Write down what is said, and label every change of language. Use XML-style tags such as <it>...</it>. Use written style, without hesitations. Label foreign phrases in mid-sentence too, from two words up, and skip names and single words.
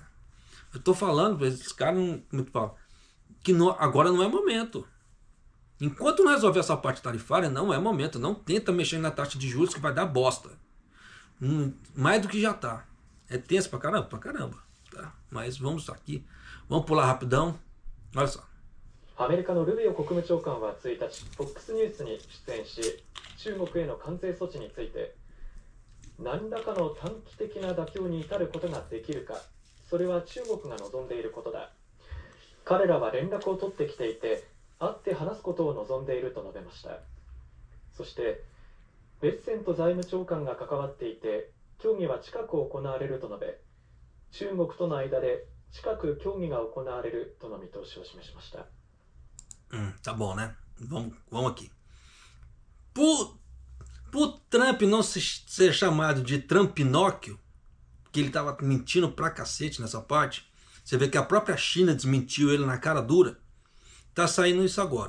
<pt>Eu estou falando para esses caras, que agora não é momento. Enquanto não resolver essa parte tarifária, não é momento. Não tenta mexer na taxa de juros que vai dar bosta. Mais do que já está. É tenso pra caramba. Tá? Mas vamos aqui. Vamos pular rapidão. Olha só.</pt> <ja>アメリカのルビオ国務長官は1日、FOX ニュースに出演し、中国への関税措置について、何らかの短期的な妥協に至ることができるか、それは中国が望んでいることだ。彼らは連絡を取ってきていて、会って話すことを望んでいると述べました。そして、ベッセント財務長官が関わっていて、協議は近く行われると述べ、中国との間で近く協議が行われるとの見通しを示しました。</ja> <pt>Tá bom, né? Vamos aqui. Por Trump não ser chamado de Trumpinóquio, que ele estava mentindo pra cacete nessa parte, você vê que a própria China desmentiu ele na cara dura, tá saindo isso agora.</pt>